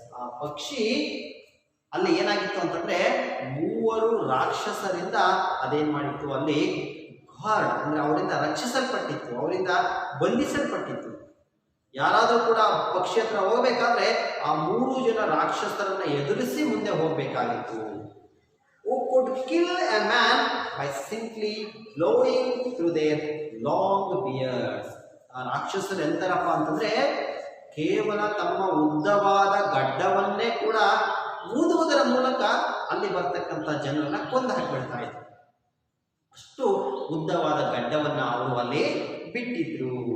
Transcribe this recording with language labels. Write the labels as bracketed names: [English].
[Kannada] ಆ ಪಕ್ಷಿ ಅಲ್ಲಿ ಏನಾಗಿತ್ತು ಅಂತಂದ್ರೆ 3 ರಾಕ್ಷಸರಿಂದ ಅದೇನ್ ಮಾಡಿತ್ತು, ಅಲ್ಲಿ ಗಾರ್ಡ್ ಅಂದ್ರೆ ಅವರಿಂದ ರಕ್ಷಿಸಲ್ಪಟ್ಟಿತ್ತು, ಅವರಿಂದ ಬಂಧಿಸಲ್ಪಟ್ಟಿತ್ತು. ಯಾರಾದರೂ ಕೂಡ ಪಕ್ಷಿ ಹತ್ರ ಹೋಗ್ಬೇಕಾದ್ರೆ ಆ 3 ಜನ ರಾಕ್ಷಸರನ್ನ ಎದುರಿಸಿ ಮುಂದೆ ಹೋಗ್ಬೇಕಾಗಿತ್ತು. [English] Who could kill a man by simply blowing through their long beards. [Kannada] ಆ ರಾಕ್ಷಸರು ಎಂತರಪ್ಪ ಅಂತಂದ್ರೆ ಕೇವಲ ತಮ್ಮ ಉದ್ದವಾದ ಗಡ್ಡವನ್ನೇ ಕೂಡ ಊದುವುದರ ಮೂಲಕ ಅಲ್ಲಿ ಬರ್ತಕ್ಕಂಥ ಜನರನ್ನ ಕೊಂದು ಹಾಕಿಬಿಡ್ತಾ ಇದ್ರು. ಅಷ್ಟು ಉದ್ದವಾದ ಗಡ್ಡವನ್ನ ಅವರು ಅಲ್ಲಿ ಬಿಟ್ಟಿದ್ರು.